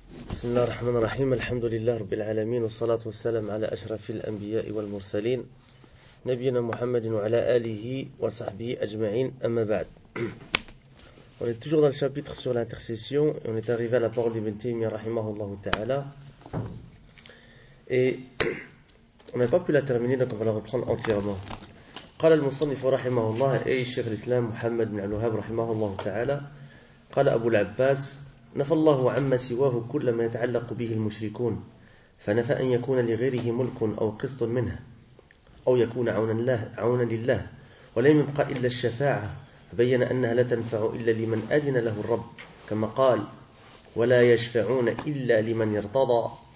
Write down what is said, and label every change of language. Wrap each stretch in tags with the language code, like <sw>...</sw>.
<ar>بسم الله الرحمن الرحيم، الحمد لله رب العالمين، والصلاة والسلام على أشرف الأنبياء والمرسلين نبينا محمد وعلى آله وصحبه أجمعين، أما بعد.</ar> <fr>On est toujours dans le chapitre sur l'intercession. On est arrivé à la parole d'Ibn Taymiyyah</fr> <ar>رحمه الله تعالى.</ar> <fr>On n'a pas pu la terminer, donc on va la reprendre entièrement.</fr> <ar>قال المصنف رحمه الله أي شيخ الإسلام محمد بن علوهاب رحمه الله تعالى قال أبو العباس نفى الله عما سواه كل ما يتعلق به المشركون فنفى أن يكون لغيره ملك أو قسط منه أو يكون عونا لله ولم يبقى إلا الشفاعة فبين أنها لا تنفع إلا لمن أذن له الرب كما قال ولا يشفعون إلا لمن ارتضى.</ar>